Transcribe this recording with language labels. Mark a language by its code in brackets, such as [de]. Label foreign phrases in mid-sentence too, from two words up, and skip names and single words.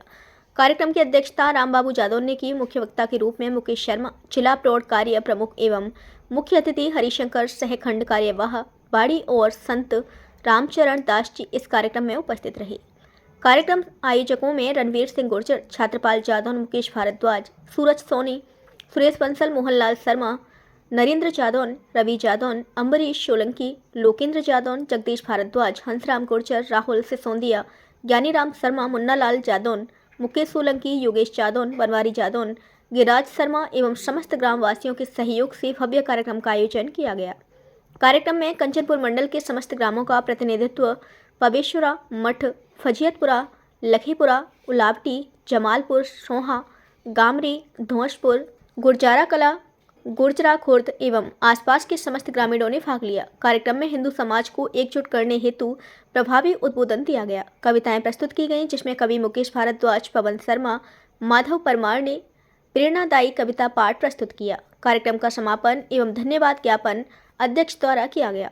[hi] कार्यक्रम की अध्यक्षता रामबाबू जादव ने की। मुख्य वक्ता के रूप में मुकेश शर्मा, जिला प्रौढ़ कार्य प्रमुख एवं मुख्य अतिथि हरिशंकर सहखंड कार्यवाह बाड़ी और संत रामचरण दास जी इस कार्यक्रम में उपस्थित रहे। कार्यक्रम आयोजकों में रणवीर सिंह गुर्जर, छात्रपाल जादौन, मुकेश भारद्वाज, सूरज सोनी, सुरेश बंसल, मोहनलाल शर्मा, नरेंद्र जादौन, रवि जादौन, अम्बरीश सोलंकी, लोकेंद्र जादौन, जगदीश भारद्वाज, हंसराम गुर्जर, राहुल सिसोदिया, ज्ञानीराम शर्मा, मुन्नालाल जादौन, मुकेश सोलंकी, योगेश जादौन, बनवारी जादौन, गिरिराज शर्मा एवं समस्त ग्रामवासियों के सहयोग से भव्य कार्यक्रम का आयोजन किया गया। कार्यक्रम में कंचनपुर मंडल के समस्त ग्रामों का प्रतिनिधित्व पबेश्वरा मठ, फजियतपुरा, लखीपुरा, उलावटी, जमालपुर, सोहा, गामरी, धौंसपुर, गुरजारा कला, गुर्जरा खुर्द एवं आसपास के समस्त ग्रामीणों ने भाग लिया। कार्यक्रम में हिंदू समाज को एकजुट करने हेतु प्रभावी उद्बोधन दिया गया। कविताएं प्रस्तुत की गईं, जिसमें कवि मुकेश भारद्वाज, पवन शर्मा, माधव परमार ने प्रेरणादायी कविता पाठ प्रस्तुत किया। कार्यक्रम का समापन एवं धन्यवाद ज्ञापन अध्यक्ष द्वारा किया गया।